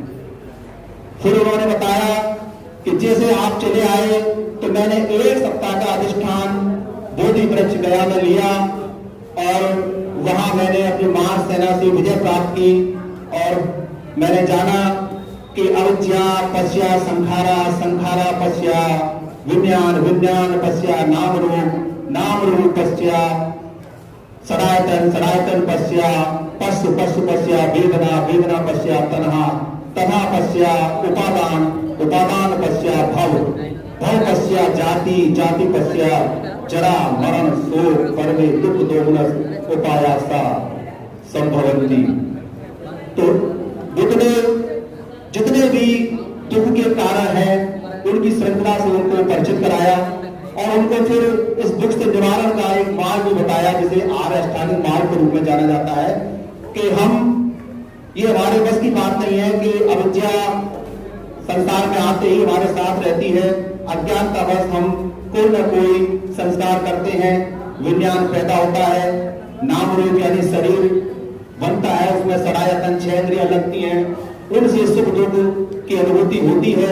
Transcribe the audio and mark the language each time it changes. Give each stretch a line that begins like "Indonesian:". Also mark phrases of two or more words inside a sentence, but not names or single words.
Hindi: फिर उन्होंने बताया कि जैसे आप चले आए तो मैंने 1 सप्ताह का अधिष्ठान बोधि वृक्ष गया में लिया और वहां मैंने अपनी महार सेना से विजय प्राप्त की और मैंने जाना कि
Pali: अविद्या पश्या संखारा, संखारा पश्या विज्ञान, विज्ञान पश्या नाम रूप, नाम रूप पश्या सनातन, सनातन पश्या पशु, पशु पश्या वेदना, वेदना पश्या तन्हा, तन्हा पश्या उपादान, उपादान पश्या भव, भव पश्या जाति, जाति पश्या जरा मरण शोक परमे दुख दोगुणस उपायासा संभवंती।
Hindi: तो बुद्ध ने जितने भी दुख के कारण हैं उनकी श्रृंखला से उनको परिचित कराया और उनको फिर इस दुख से निवारण का एक मार्ग भी बताया, जिसे आर्य अष्टांगिक मार्ग के रूप में जाना जाता है। कि हम, ये हमारे बस की बात नहीं है कि अविद्या संसार में आते ही हमारे साथ रहती है, अज्ञानता बस हम कोई ना कोई संस्कार करते हैं, विज्ञान पैदा होता है, नाम रूप यानी शरीर बनता है, उसमें सरायतन 6 इंद्रियां लगती हैं, उनसे सुख दुख की अनुभूति होती है।